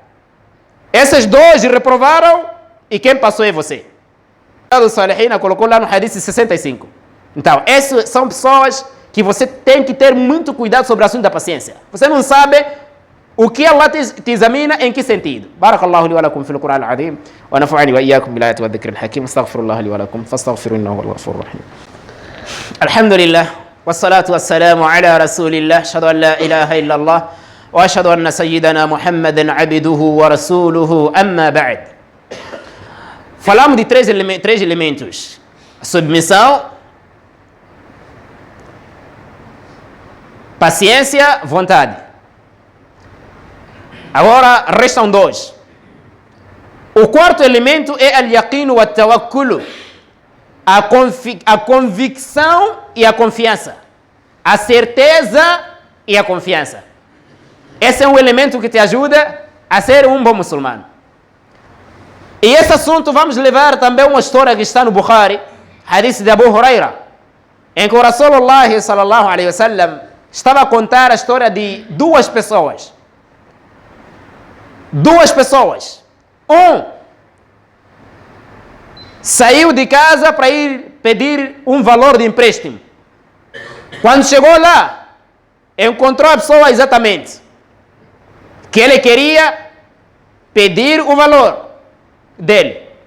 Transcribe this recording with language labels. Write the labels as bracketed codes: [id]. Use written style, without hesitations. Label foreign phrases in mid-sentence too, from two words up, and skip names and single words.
[pt] Esses 2 reprovaram e quem passou é você. O Salihina colocou lá no hadith 65. Então, essas são pessoas que você tem que ter muito cuidado sobre o assunto da paciência. Você não sabe o que Allah te examina em que sentido. [ar] بارك الله لي ولكم في القرآن العظيم ونفعني وإياكم بالآيات والذكر الحكيم. أستغفر الله لي ولكم فاستغفروه إنه هو الغفور الرحيم. الحمد لله والصلاة والسلام على رسول الله أشهد أن لا إله إلا الله وأشهد أن سيدنا محمدا عبده ورسوله أما بعد. [pt] Falamos de 3 elementos: a submissão, paciência, vontade. Agora restam 2. O quarto elemento é [ar] اليقين والتوكل, [pt] a convicção e a confiança, a certeza e a confiança. Esse é um elemento que te ajuda a ser um bom muçulmano. E esse assunto vamos levar também uma história que está no Bukhari, hadith de Abu Huraira, em que o [ar] رسول الله صلى الله عليه وسلم [pt] estava a contar a história de 2 pessoas. 2 pessoas. Um saiu de casa para ir pedir um valor de empréstimo. Quando chegou lá, encontrou a pessoa exatamente que ele queria pedir o valor dele.